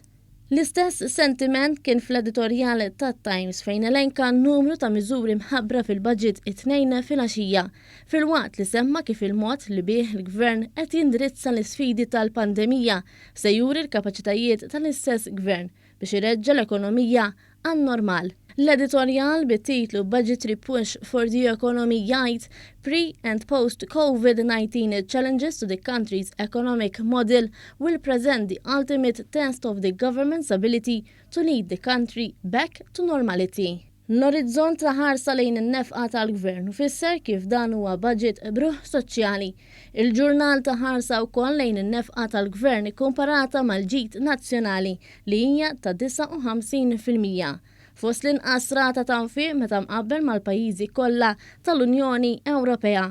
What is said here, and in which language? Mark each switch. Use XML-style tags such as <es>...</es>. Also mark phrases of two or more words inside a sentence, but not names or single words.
<mt>L-istess sentiment kien fl-editorjal tat-Times fejn elenka numru ta' miżuri mħabbra fil-budget it-tnejn fil-għaxija, fil-waqt li semma kif il-mod li bih il-Gvern qed jindirizza l-isfidi tal-pandemija se juri l-kapaċitajiet tal-istess Gvern biex ireġġa l-ekonomija għan-normal. L-editorjal bit-titlu Budgetary Push for the Economy jgħid</mt> <en>Pre- and Post-COVID-19 Challenges to the country's economic model will present the ultimate test of the government's ability to lead the country back to normality.</en> <mt>L-orizzont ta' ħarsa lejn in-nefqa tal-Gvern fisser kif dan huwa budget bruħ soċjali. Il-ġurnal ta' ħarsa wkoll lejn in-nefqa tal-Gvern ikkumparata mal-ġid nazzjonali li hija ta' 59%. Fost l-inqas rata ta' nfiq meta mqabbel mal-pajjiżi kollha tal-Unjoni Ewropea.</mt>